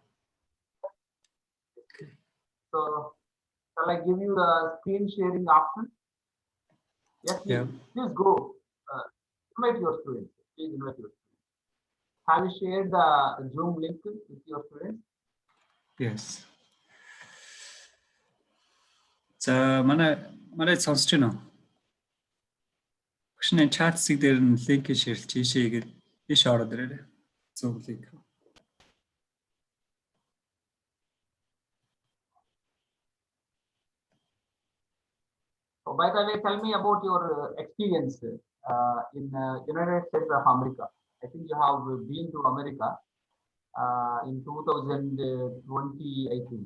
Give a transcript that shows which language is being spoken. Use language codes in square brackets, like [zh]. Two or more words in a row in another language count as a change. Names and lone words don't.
[en] So shall I give you the screen sharing option? Yes, Yeah. please go. Uh, invite your students. Please invite your students. Have you shared the Zoom link with your students? Yes. [mn] За манай сонсч байна уу? Багш энэ чат хэсэг дээр нь линкийг шеэрлж ийшээ игээд ийш ороод ирээрэй. [en] Zoom link. So by the way, tell me about your experience in United States of America. I think you have been to America in 2020, I think.